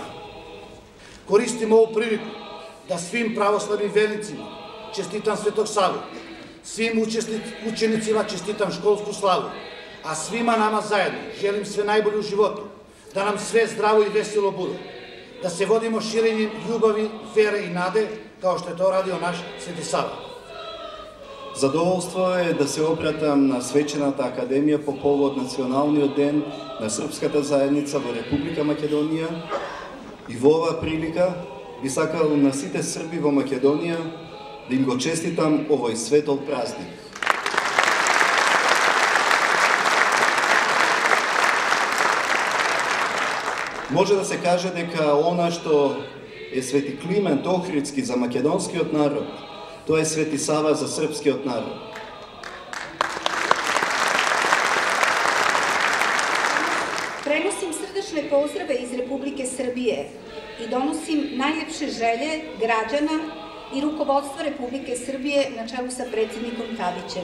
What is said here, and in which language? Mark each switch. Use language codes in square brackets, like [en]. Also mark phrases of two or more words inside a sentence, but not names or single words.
[sr] Koristim ovu priliku da svim pravoslavnim vernicima čestitam Svetog Savu, svim učenicima čestitam školsku slavu, a svima nama zajedno želim sve najbolje u životu, da nam sve zdravo i veselo bude, da se vodimo širenjem ljubavi, vere i nade, kao što je to radio naš Sveti Sava. [mk] Задоволство е да се обратам на Свечената академија по повод Националниот ден на Српската заедница во Република Македонија и во оваа прилика би сакал на сите срби во Македонија да им го честитам овој светол празник. Може да се каже дека она што е Свети Климент Охридски за македонскиот народ, тоа е Свети Сава за српскиот народ. [sr] Prenosim srdečne pozdrave iz Republike Srbije i donosim najljepše želje građana i rukovodstva Republike Srbije na čelu sa predsjednikom Tadićem.